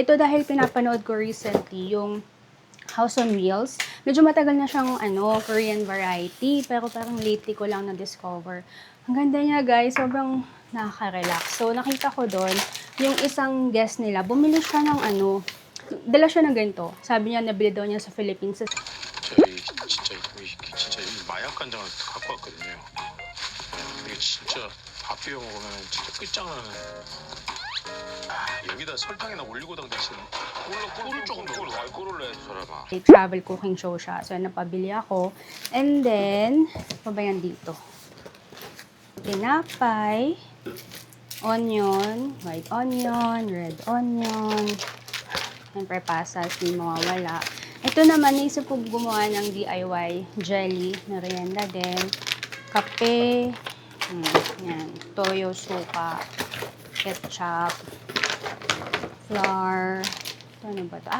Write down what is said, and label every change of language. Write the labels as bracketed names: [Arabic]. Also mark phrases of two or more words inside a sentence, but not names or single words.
[Filipino] Ito dahil pinapanood ko recently yung House on Wheels. Medyo matagal na siyang [English] Korean variety, [Filipino] pero parang lately ko lang na-discover. Ang ganda niya guys, sobrang nakaka-relax. So, nakita ko doon, yung isang guest nila, bumili siya ng dala siya ng ganito. Sabi niya, nabili daw niya sa Philippines. [Korean] 저희 진짜 이 마약 간장을 갖고 왔거든요. 이게 진짜 밥 비벼 먹으면 진짜 끝장나는. 여기다 설탕이나 올리고당 대신 꿀을 조금 넣어. 꿀을 넣어야지 저라봐. [English] Travel cooking show [Filipino] siya. So, napabili ako. [English] And then, [Filipino] pa ba yan dito? Tinapay, onion, [English] white onion, red onion, [Filipino] siyempre pasas, di mawawala. Ito naman, naisip ko gumawa ng [English] DIY jelly, [Filipino] merienda din, kape, yan, toyo, suka, [English] ketchup, flour, [Filipino] ano ba ito?